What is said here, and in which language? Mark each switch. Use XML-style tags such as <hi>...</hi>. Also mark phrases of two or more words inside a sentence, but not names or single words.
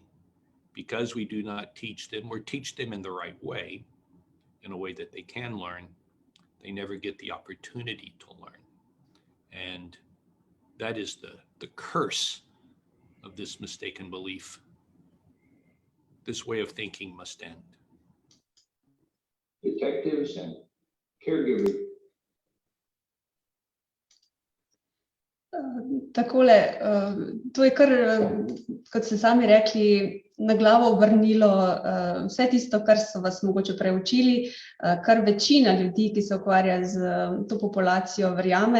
<en>Because we do not teach them or teach them in the right way, in a way that they can learn, they never get the opportunity to learn. And that is the curse of this mistaken belief. This way of thinking must end. Detectives and caregivers.</en> <sl>Takole, to je kar, kot ste sami rekli, na glavo obrnilo vse tisto, kar so vas mogoče preučili, kar večina ljudi, ki se ukvarja z to populacijo, verjame.</sl>